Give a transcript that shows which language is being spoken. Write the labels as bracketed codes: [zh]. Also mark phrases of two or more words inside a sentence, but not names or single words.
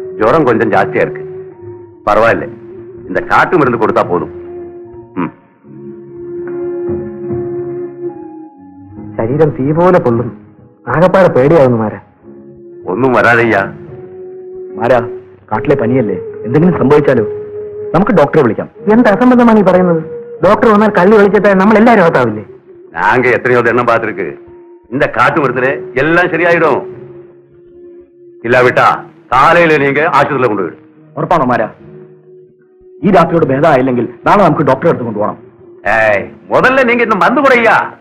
[ta] ஜுரம் கொஞ்சம் ஜாஸ்தியா இருக்கு. பரவாயில்ல, இந்த காட்டு மருந்து கொடுத்தா போதும். [ml] ശരീരം തീ പോലെ പൊള്ളുന്നു. ആകപ്പാടെ പേടിയാവുന്നു മാരാ. ഒന്നും വരാതെയ്യാ. ആരാ കാട്ടിലെ പനിയല്ലേ, എന്തെങ്കിലും സംഭവിച്ചാലോ? നമുക്ക് ഡോക്ടറെ വിളിക്കാം. എന്ത് അസംബന്ധമാണ് ഈ പറയുന്നത്? ഡോക്ടർ വന്നാൽ കള്ളി വിളിച്ചിട്ട് നമ്മൾ എല്ലാവരും അകത്താവില്ലേ? [ta] நாங்க எத்தனையோ எண்ணம் பார்த்திருக்கு. இந்த காட்டு மருந்துல எல்லாம் சரியாயிடும். இல்லாவிட்டா காலையில நீங்க ஆஸ்பத்திரியில கொண்டு போயிடும். [ml] ഉറപ്പാണോ മാരാ? ഈ രാത്രിയോട് ഭേദമായില്ലെങ്കിൽ നാളെ നമുക്ക് ഡോക്ടറെ അടുത്ത് കൊണ്ടുപോകണം. [ta] ஏய், முதல்ல நீங்க இந்த மருந்து குறையா.